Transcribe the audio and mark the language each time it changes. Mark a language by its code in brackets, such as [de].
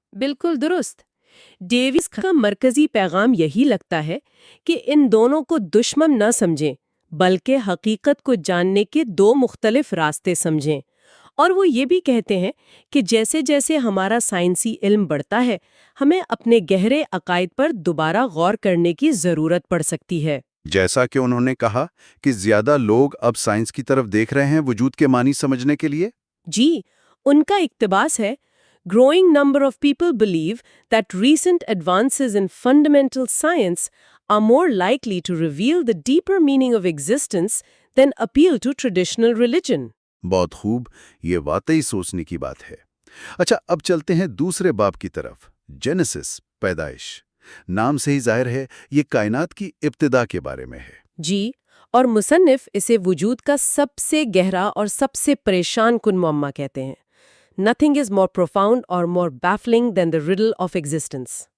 [ur] بالکل درست۔ ڈیویس کا مرکزی پیغام یہی لگتا ہے کہ ان دونوں کو دشمن نہ سمجھیں، بلکہ حقیقت کو جاننے کے دو مختلف راستے سمجھیں۔ اور وہ یہ بھی کہتے ہیں کہ جیسے جیسے ہمارا سائنسی علم بڑھتا ہے، ہمیں اپنے گہرے عقائد پر دوبارہ غور کرنے کی ضرورت پڑ سکتی ہے۔ جیسا کہ انہوں نے کہا کہ زیادہ لوگ اب سائنس کی طرف دیکھ رہے ہیں وجود کے معنی سمجھنے کے لیے۔ جی، ان کا اقتباس ہے، [en] "Growing number of people believe that recent advances in fundamental science are more likely to reveal the deeper meaning of existence than appeal to traditional religion." [ur] بہت خوب، یہ واقعی سوچنے کی بات ہے۔ اچھا، اب چلتے ہیں دوسرے باب کی طرف، جینیسس، پیدائش۔ نام سے ہی ظاہر ہے یہ کائنات کی ابتدا کے بارے میں ہے۔ جی، اور مصنف اسے وجود کا سب سے گہرا اور سب سے پریشان کن معمہ کہتے ہیں۔ [en] Nothing is more profound or more baffling than the riddle of existence۔